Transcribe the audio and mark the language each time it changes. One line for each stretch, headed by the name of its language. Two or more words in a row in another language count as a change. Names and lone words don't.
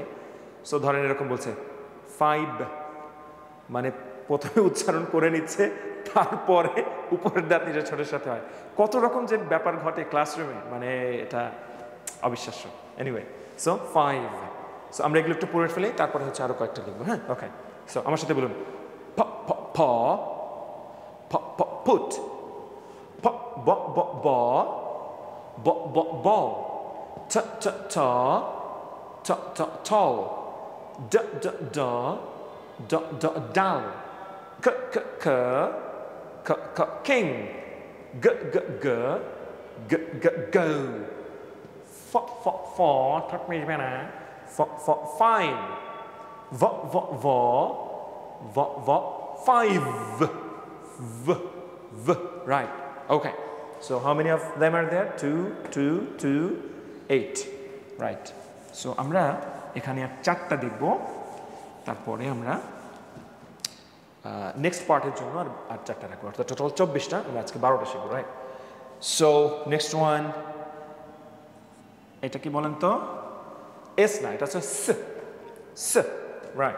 Bangla: সো ধরেন এরকম বলছে ফাইভ, মানে প্রথমে উচ্চারণ করে নিচ্ছে, তারপরে উপরের দাঁত নিজের ছোটের সাথে হয়। কত রকম যে ব্যাপার ঘটে ক্লাসরুমে, মানে এটা অবিশ্বাস্য।
English: anyway, so five.
Bangla: সো আমরা এগুলো একটু পড়ে ফেলি, তারপরে হচ্ছে আরো কয়েকটা লিখবো, হ্যাঁ? ওকে, সো আমার সাথে বলুন। প প প প প পুট, প ব ব ব ব ব
English: ball, t t t t t tall, d d d d d dull, k k k k k king, g g g g g go, f f f ทักมีไหมนะ f f fine, v v v v v five, v v, right? Okay. So how many of them are there? 2 2 2 8, right?
Bangla: So আমরা এখানে আর চারটা দেখব, তারপরে আমরা নেক্সট পার্টের জন্য আর চারটা রাখবো, অর্থাৎ টোটাল 24টা, আমরা আজকে 12টা শিখবো, রাইট? সো
English: next one,
Bangla: এটা কি বলেন তো? এস না, এটা হচ্ছে স, স, রাইট?